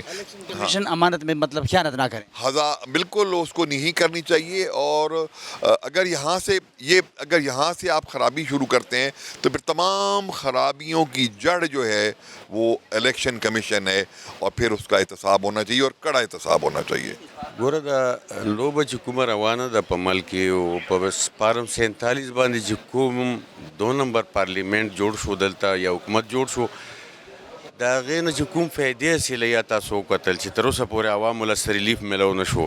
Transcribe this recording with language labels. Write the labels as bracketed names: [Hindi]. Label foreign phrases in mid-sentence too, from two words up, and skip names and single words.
[Urdu] کمیشن امانت میں مطلب خیانت نہ کرے, بالکل اس کو نہیں کرنی چاہیے. اور اگر یہاں سے آپ خرابی شروع کرتے ہیں تو پھر تمام خرابیوں کی جڑ جو ہے وہ الیکشن کمیشن ہے, اور پھر اس کا احتساب ہونا چاہیے, اور کڑا احتساب ہونا چاہیے. [Pashto] ګوره دا لوبه چې کومه روانه ده په ملک کې او په فارم 47 باندې چې کوم 2 نمبر پارلیمنت جوړ شو, دلته یا حکومت جوړ شو, د هغې نه چې کوم فایدې حاصلې یا تاسو وکتل چې تر اوسه پورې عوامو له ریلیف میلو نه شو.